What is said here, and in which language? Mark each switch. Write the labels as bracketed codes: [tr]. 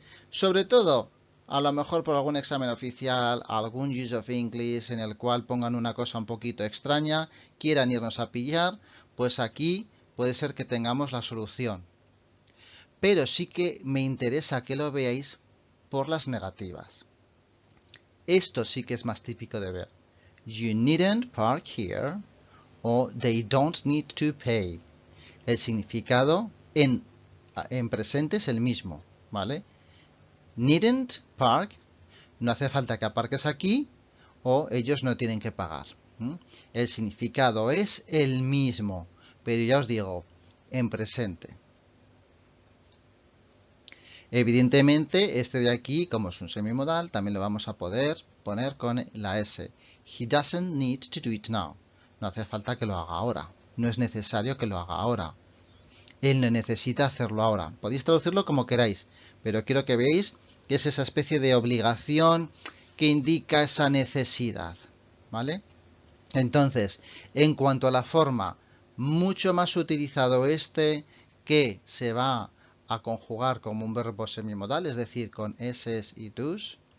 [es] Sobre todo, a lo mejor por algún examen oficial, algún use of English en el cual pongan una cosa un poquito extraña, quieran irnos a pillar, pues aquí puede ser que tengamos la solución. Pero sí que me interesa que lo veáis por las negativas. Esto sí que es más típico de ver. [en] You needn't park here [es] o [en] they don't need to pay. [es] El significado en presente es el mismo, ¿vale? [en] Needn't park, [es] no hace falta que aparques aquí o ellos no tienen que pagar. El significado es el mismo, pero ya os digo, en presente. Evidentemente, este de aquí, como es un semimodal, también lo vamos a poder poner con la S. [en] He doesn't need to do it now. [es] No hace falta que lo haga ahora. No es necesario que lo haga ahora. Él no necesita hacerlo ahora. Podéis traducirlo como queráis, pero quiero que veáis que es esa especie de obligación que indica esa necesidad, ¿vale? Entonces, en cuanto a la forma, mucho más utilizado este que se va a conjugar como un verbo semimodal, es decir, con eses y tus.